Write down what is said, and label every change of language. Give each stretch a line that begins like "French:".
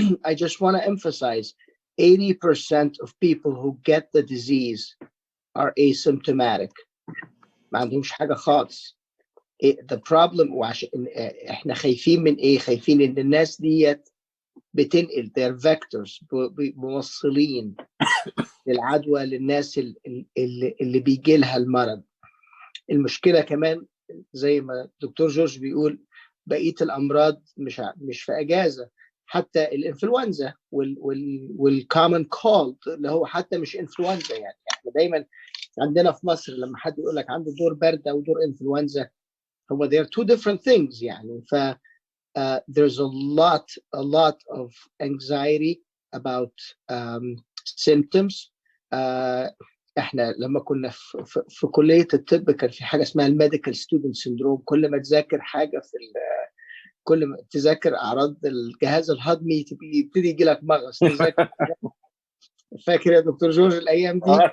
English: I just want to emphasize 80% of people who get the disease are asymptomatic.
Arabic: ما عندهمش حاجة خالص.
English: The problem
Arabic: وعشان احنا خايفين من ايه؟ خايفين ان الناس ديت بتنقل
English: their vectors
Arabic: موصلين العدوى للناس اللي بيجي لها المرض. المشكلة كمان زي ما الدكتور جورج بيقول بقية الأمراض مش في أجازة، حتى الإنفلونزا والكومن كولد اللي هو حتى مش إنفلونزا. يعني احنا دايما عندنا في مصر لما حد يقول لك عنده دور برد أو دور إنفلونزا، هو
English: they are two different things
Arabic: يعني.
English: ف there's a lot of anxiety about symptoms.
Arabic: احنا لما كنا في كليه الطب كان في حاجه اسمها الميديكال ستودنت سيندروم. كل ما تذاكر حاجه كل ما تذاكر اعراض الجهاز الهضمي يبتدي يجي لك مغص. تذاكر فاكر يا دكتور جورج الايام دي؟